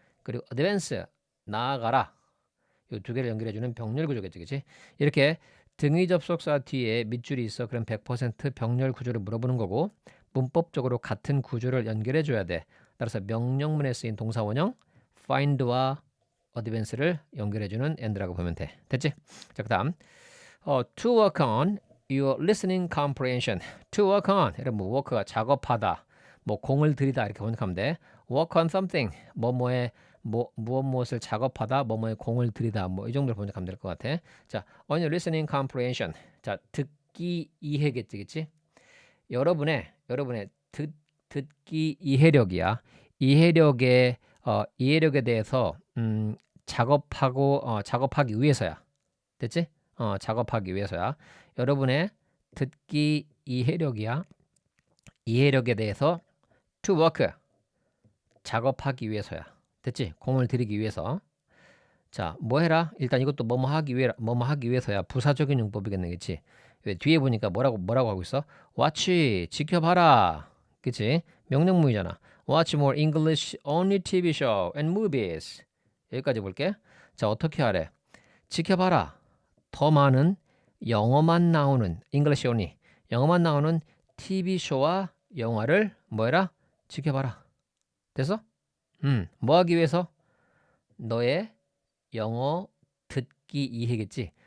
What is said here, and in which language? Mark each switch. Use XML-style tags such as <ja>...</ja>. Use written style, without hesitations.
<ko>그리고 advance. 나아가라. 이 두 개를 연결해 주는 병렬 구조겠지. 그지? 이렇게 등위 접속사 뒤에 밑줄이 있어. 그럼 100% 병렬 구조를 물어보는 거고 문법적으로 같은 구조를 연결해 줘야 돼. 따라서 명령문에 쓰인 동사 원형 find와 advance를 연결해 주는 and라고 보면 돼. 됐지? 자, 그다음</ko> <en>to work on your listening comprehension.</en> <ko>to work on 이런 뭐 work가 작업하다, 뭐 공을 들이다 이렇게 번역하면 돼.</ko> <en>work on something</en> <ko>뭐뭐에 무엇을 작업하다, 뭐뭐에 공을 들이다, 뭐 이 정도로 번역하면 될 것 같아. 자,</ko> <en>on your listening comprehension.</en> <ko>자, 듣기 이해겠지, 그치? 여러분의 듣기 이해력이야. 이해력에 대해서 작업하기 위해서야. 됐지? 작업하기 위해서야. 여러분의 듣기 이해력이야. 이해력에 대해서 to work 작업하기 위해서야. 됐지? 공을 들이기 위해서. 자, 뭐 해라? 일단 이것도 뭐뭐 하기 위해서야. 부사적인 용법이겠네, 그치? 왜 뒤에 보니까 뭐라고 하고 있어? watch 지켜봐라, 그치? 명령문이잖아.</ko> <en>watch more English only TV show and movies.</en> <ko>여기까지 볼게. 자, 어떻게 하래? 지켜봐라. 더 많은 영어만 나오는</ko> <en>English only</en> <ko>영어만 나오는 TV 쇼와 영화를 뭐해라? 지켜봐라. 됐어? 뭐 하기 위해서? 너의 영어 듣기 이해겠지.</ko>